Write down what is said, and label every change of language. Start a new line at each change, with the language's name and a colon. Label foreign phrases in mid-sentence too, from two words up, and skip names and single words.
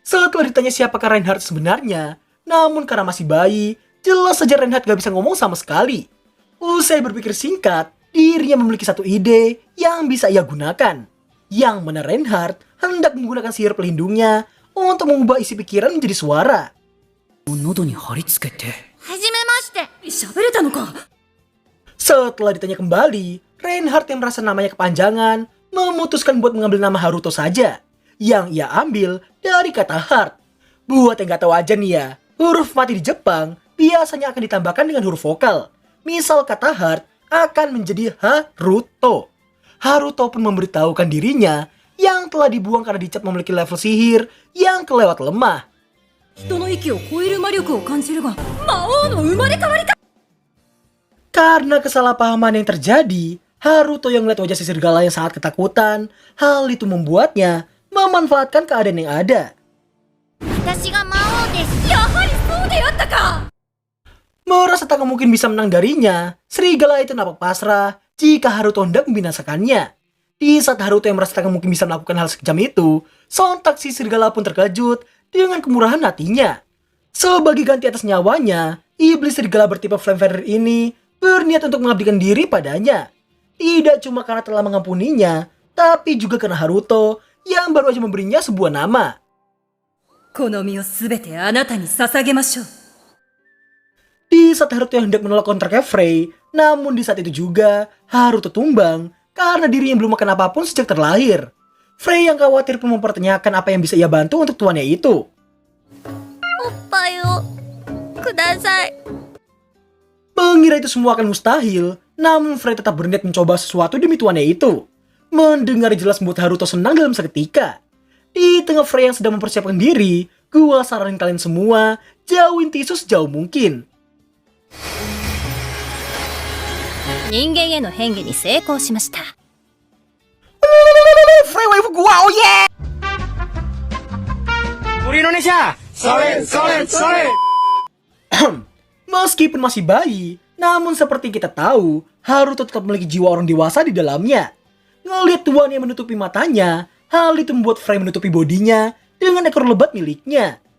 Indonesian: Setelah ditanya siapakah Reinhardt sebenarnya, namun karena masih bayi, jelas saja Reinhardt gak bisa ngomong sama sekali. Usai berpikir singkat, dirinya memiliki satu ide yang bisa ia gunakan. Yang mana Reinhardt hendak menggunakan sihir pelindungnya untuk mengubah isi pikiran menjadi suara.
Japanese: 喉に貼り付けてはじめまして喋れたのか
Indonesian: Setelah ditanya kembali, Reinhardt yang merasa namanya kepanjangan memutuskan buat mengambil nama Haruto saja, yang ia ambil dari kata heart. Buat yang gak tahu aja nih ya, huruf mati di Jepang biasanya akan ditambahkan dengan huruf vokal. Misal kata heart akan menjadi Haruto. Haruto pun memberitahukan dirinya yang telah dibuang karena dicap memiliki level sihir yang kelewat lemah.
Japanese: 人の息を超える魔力を感じるが魔王の生まれ変わりか
Indonesian: Karena kesalahpahaman yang terjadi, Haruto yang melihat wajah si serigala yang sangat ketakutan, hal itu membuatnya memanfaatkan keadaan yang ada.
Japanese: 私が魔王ですやはりそうであったか
Indonesian: Merasa tak mungkin bisa menang darinya, serigala itu nampak pasrah jika Haruto hendak membinasakannya. Di saat Haruto yang merasa tak mungkin bisa melakukan hal sekejam itu, sontak si serigala pun terkejut dengan kemurahan hatinya. Sebagai ganti atas nyawanya, iblis serigala bertipe Flame Feather ini berniat untuk mengabdikan diri padanya. Tidak cuma karena telah mengampuninya, tapi juga karena Haruto yang baru aja memberinya sebuah nama.
Japanese: この身をすべてあなたに捧げましょう
Indonesian: Di saat Haruto yang hendak menolak kontraknya Frey, namun di saat itu juga Haruto tumbang karena dirinya belum makan apapun sejak terlahir. Frey yang khawatir pun mempertanyakan apa yang bisa ia bantu untuk tuannya itu.
Japanese: おっぱいをください
Indonesian: Mengira itu semua akan mustahil, namun Frey tetap berniat mencoba sesuatu demi tuannya itu. Mendengar jelas membuat Haruto senang dalam seketika. Di tengah Frey yang sedang mempersiapkan diri, gua saranin kalian semua jauhin tisu sejauh mungkin.
Japanese: 人間への変化に成功しました
Indonesian: Frey waifu gua,
English: oh yeah!
Indonesian: Indonesia, solid, solid, solid. Meskipun masih bayi, namun seperti kita tahu, Haruto tetap memiliki jiwa orang dewasa di dalamnya. Ngelihat tuannya menutupi matanya, hal itu membuat Frey menutupi bodinya dengan ekor lebat miliknya.